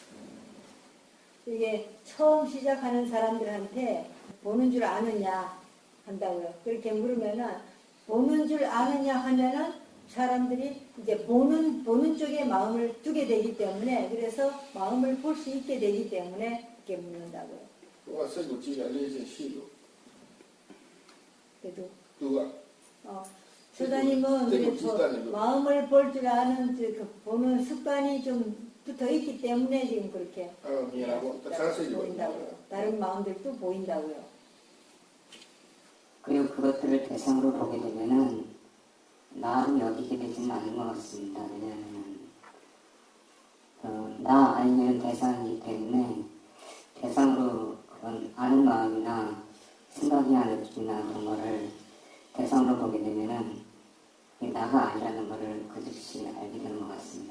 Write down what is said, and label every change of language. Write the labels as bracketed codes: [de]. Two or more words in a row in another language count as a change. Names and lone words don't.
[ko] 이게 처음 시작하는 사람들한테 보는 줄 아느냐 한다고요. 그렇게 물으면은 보는 줄 아느냐 하면은 사람들이 이제 보는 쪽에 마음을 두게 되기 때문에 그래서 마음을 볼 수 있게 되기 때문에 이렇게 묻는다고요. [my] သူကစိတ်ကိုကြည်ရလေးချင်းရှိလို့ [ko] 그래도 [my] သူက [ko] 소다님은 그리고 그래서 비슷하네요. 마음을 볼 줄 아는 그 보는 습관이 좀 붙어 있기 때문에 지금 그렇게 [my] မြင်တာပေါ့တခြားစိတ်တွေ [ko] 보인다고요. 다른 마음들도 보인다고요. 그리고 그것들을 대상으로 보게 되면은 나를 여기게 되지는 않는 것 같습니다. 왜냐하면 나 아니면 대상이기 때문에 대상으로 그런 아는 마음이나 생각이나 느낌이나 그런 거를 대상으로 보게 되면은 이게 나가 아니라는 거를 그 즉시 알게 되는 것 같습니다.